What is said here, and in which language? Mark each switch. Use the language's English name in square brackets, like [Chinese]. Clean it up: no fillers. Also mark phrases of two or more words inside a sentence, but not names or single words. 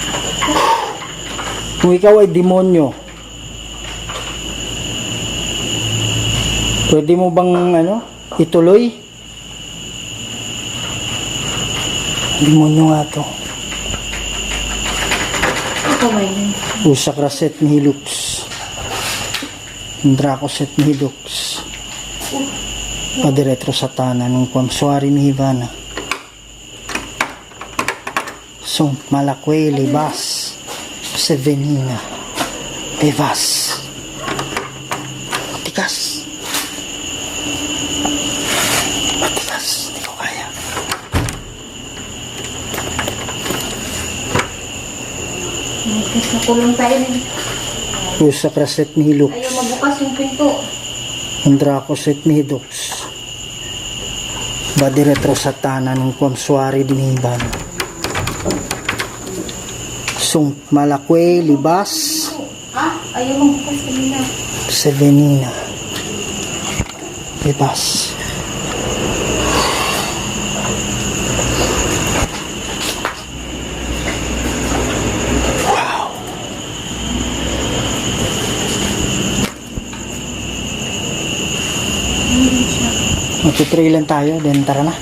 [Filipino] Kung ikaw ay demonyo, pwede mo bang ituloy? Demonyo nga to. Ako may yun. Usakraset nihilux. Dracoset nihilux. Padiretro satana nung kwamsuari mihivana. Sunt malakwe libas. Sevenina. Bevas. Matikas. Matikas. Hindi ko kaya. Nagkis na kulong tayo din. Usakraset nihilux. Ayaw mabukas yung pinto. Dracoset nihilux. Badiretro satana nung kwamsuari dinihivana. Sunt malakwe libas. Ha? Ayaw mabukas kanina. Sevenina. Bebas. Wow. Magpipray lang tayo, then tara na.